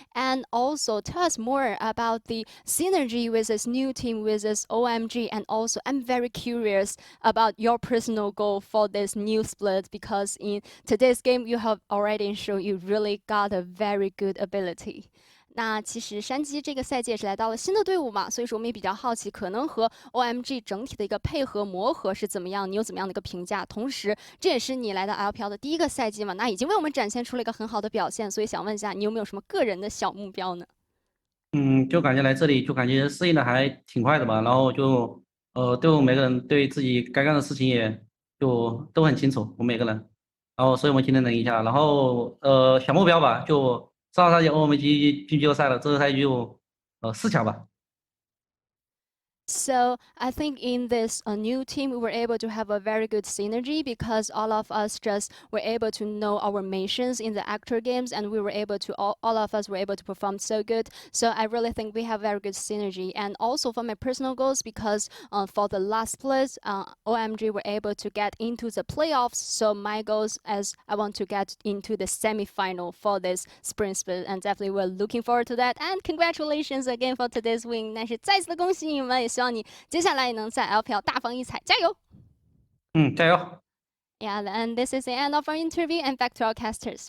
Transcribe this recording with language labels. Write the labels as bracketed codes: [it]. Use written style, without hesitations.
[en] And also tell us more about the synergy with this new team with this OMG. And also I'm very curious about your personal goal for this new split, because in today's game you have already shown you really got a very good ability. [zh] 那其实山鸡这个赛季也是来到了新的队伍嘛，所以说我们也比较好奇，可能和 OMG 整体的一个配合磨合是怎么样？你有怎么样的一个评价？同时，这也是你来到 LPL 的第一个赛季嘛，那已经为我们展现出了一个很好的表现，所以想问一下，你有没有什么个人的小目标呢？就感觉来这里就感觉适应的还挺快的吧，然后就对我们每个人对自己该干的事情也就都很清楚，我们每个人，然后所以我们今天能赢下，然后小目标吧，就上个赛季OMG进季后赛了，这个赛季就4强吧。 [en] So I think in this new team, we were able to have a very good synergy because all of us just were able to know our missions in the actual games, and we were able to all of us were able to perform so good. So I really think we have very good synergy. And also for my personal goals, because for the last place, OMG were able to get into the playoffs. So my goals as I want to get into the semi-final for this spring split, and definitely we're looking forward to that. And congratulations again for today's win. [zh] 但是再次的恭喜你们，也希望你接下来也能在 LPL 大放异彩，加油！加油！ [en] Yeah, and this is the end of our interview, and back to our casters.